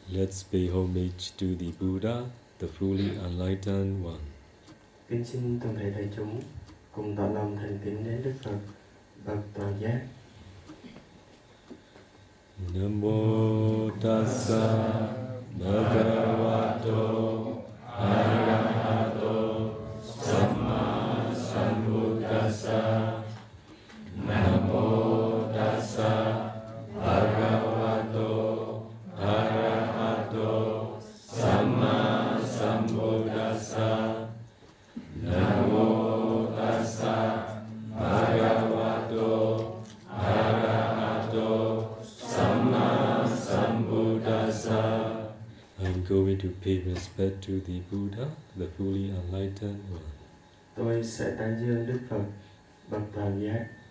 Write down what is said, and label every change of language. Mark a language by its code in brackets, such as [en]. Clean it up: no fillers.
[en] Let's pay homage to the Buddha, the fully enlightened one. [vi] Kính xin toàn thể đại chúng cùng tỏ lòng thành kính đến Đức Phật bậc toàn giác. Nam mô [pi] Tassa Bhagavato Arahato Samma Sambuddhassa. [en] Respect to the Buddha, the fully enlightened one. [vi] Tôi sẽ tán dương Đức Phật, bậc toàn giác.